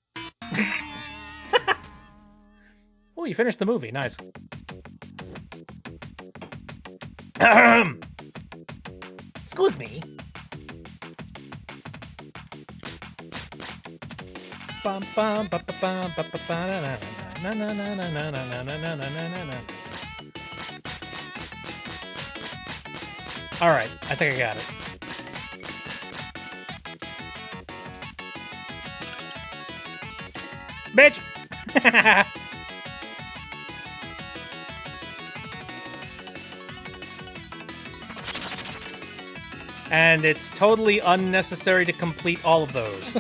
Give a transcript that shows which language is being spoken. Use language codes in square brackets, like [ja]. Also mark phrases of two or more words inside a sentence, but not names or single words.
[en] Oh, you finished the movie. Nice. Excuse me. Bum, bum, ba, ba, bum, ba, ba, ba, na, na, na, na, na, na, na, na, na, na, na, na. All right, I think I got it. Bitch! And it's totally unnecessary to complete all of those.